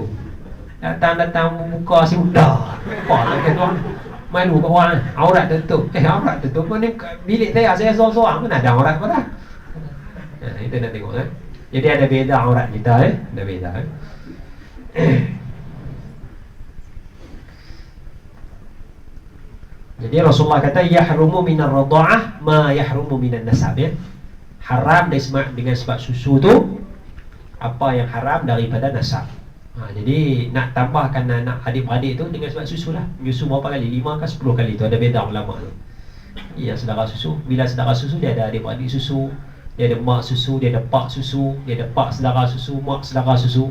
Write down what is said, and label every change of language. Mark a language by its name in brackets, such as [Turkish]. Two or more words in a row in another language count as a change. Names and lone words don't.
[Malay] Datang buka selimut dah. Apa tak kata orang malu kat orang, aurat tertutup. Aurat tertutup pun ni bilik saya sorang-sorang pun ada aurat pun dah. Itu nak tengok kan. Jadi ada beza aurat kita ada beza Jadi Rasulullah kata [Arabic] يحرم من الرضاعة ما يحرم من النسب [Malay] ya. Haram dengan sebab susu tu apa yang haram daripada nasab. Jadi nak tambahkan anak adik-beradik tu dengan sebab susu lah. Susu berapa kali? 5 ke 10 kali tu ada beza ulama tu. Ya, saudara susu. Bila saudara susu dia ada adik-beradik susu, dia ada mak susu, dia ada pak susu, dia ada pak saudara susu, mak saudara susu.